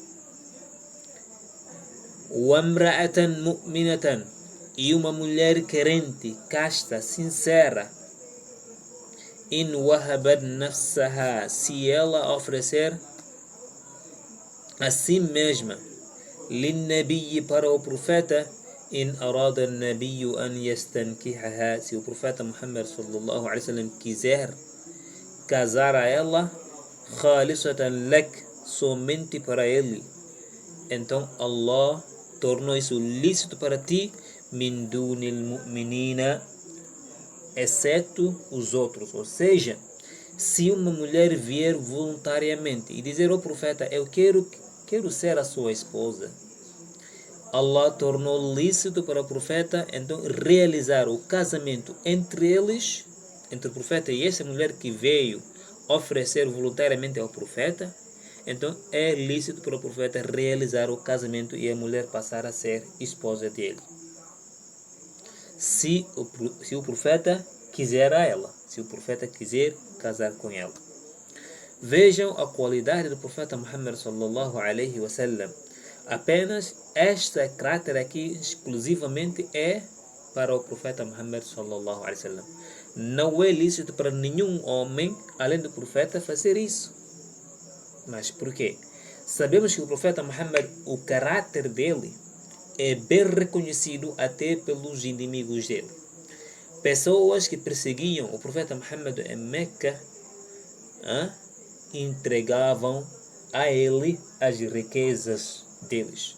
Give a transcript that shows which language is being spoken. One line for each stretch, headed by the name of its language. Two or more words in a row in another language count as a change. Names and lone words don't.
Arabic: وامرأة مؤمنة,
Portuguese: e uma mulher querente, casta, sincera.
Arabic: إن وهبت نفسها,
Portuguese: se ela oferecer a si mesma, linnabiyi, para o profeta,
Arabic: إن أراد النبي أن يستنكحها,
Portuguese: se o profeta Muhammad
Arabic: صلى الله عليه وسلم
Portuguese: quiser casar a ela,
Arabic: خالصة لك,
Portuguese: somente para ele, então Allah tornou isso lícito para ti,
Arabic: من دون المؤمنين,
Portuguese: exceto os outros. Ou seja, se uma mulher vier voluntariamente e dizer ao profeta: eu quero ser a sua esposa, Allah tornou lícito para o profeta então realizar o casamento entre eles, entre o profeta e essa mulher que veio oferecer voluntariamente ao profeta. Então é lícito para o profeta realizar o casamento e a mulher passar a ser esposa dele, se o profeta quiser a ela, se o profeta quiser casar com ela. Vejam a qualidade do profeta Muhammad
Arabic: صلى الله عليه وسلم.
Portuguese: Apenas esta caráter aqui exclusivamente é para o profeta Muhammad
Arabic: صلى الله عليه وسلم.
Portuguese: Não é lícito para nenhum homem além do profeta fazer isso. Mas por quê? Sabemos que o profeta Muhammad, o caráter dele é bem reconhecido até pelos inimigos dele. Pessoas que perseguiam o profeta Muhammad em Meca entregavam a ele as riquezas deles.